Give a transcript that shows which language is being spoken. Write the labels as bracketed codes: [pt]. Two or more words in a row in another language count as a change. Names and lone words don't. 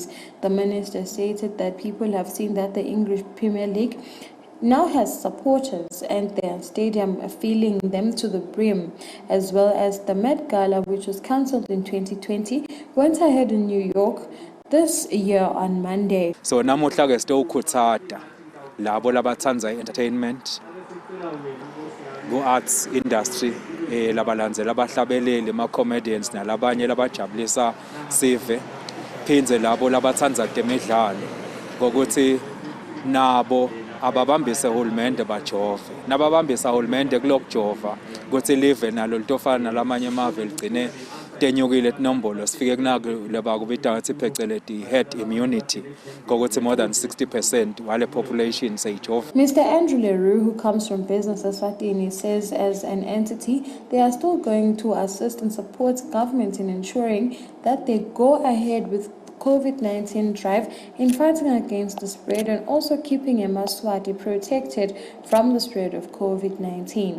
[en] The minister stated that people have seen that the English Premier League now has supporters and their stadium filling them to the brim, as well as the Met Gala, which was cancelled in 2020, went ahead in New York this year on Monday. [ss] So namuhla ke sitokhuthada labo labathanza entertainment go [en] arts industry [ss] labalandzela abahlabeleli ma comedians nalabanye labajabulisa sive phinze labo labathanza temidlalo ngokuthi nabo ababambise uhulumende bajove nababambisa uhulumende kulokujova ukuthi live nalo litofana nalamanye amave ligcine tenyukile tinombolo sifike kunako leba kubita ngathi pheceledi [en] herd immunity [ss] ngokuthi [en] more than 60% [ss] wale population seyijova. [en] Mr. Andrew Leroux, who comes from Business ESWATINI, says as an entity they are still going to assist and support government in ensuring that they go ahead with COVID-19 drive in fighting against the spread and also keeping Yemaswati protected from the spread of COVID-19.